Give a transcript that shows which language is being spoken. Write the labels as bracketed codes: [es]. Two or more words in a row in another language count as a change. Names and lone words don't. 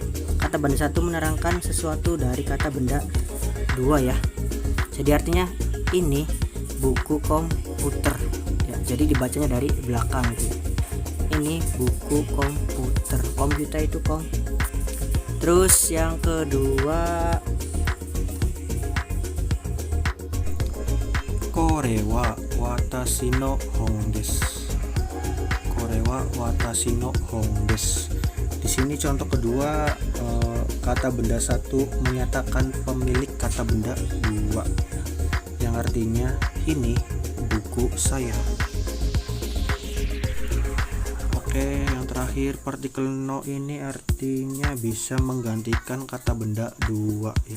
[id] Kata benda 1 menerangkan sesuatu dari kata benda 2 ya. Jadi artinya ini buku komputer ya. Jadi dibacanya dari belakang gitu. Ini buku komputer. Komputer itu Terus yang kedua, [ja] これは私の本です. これは私の本です. [id] Di sini contoh kedua, kata benda 1 menyatakan pemilik kata benda 2 yang artinya ini buku saya. Oke, yang terakhir partikel no ini artinya bisa menggantikan kata benda 2 ya.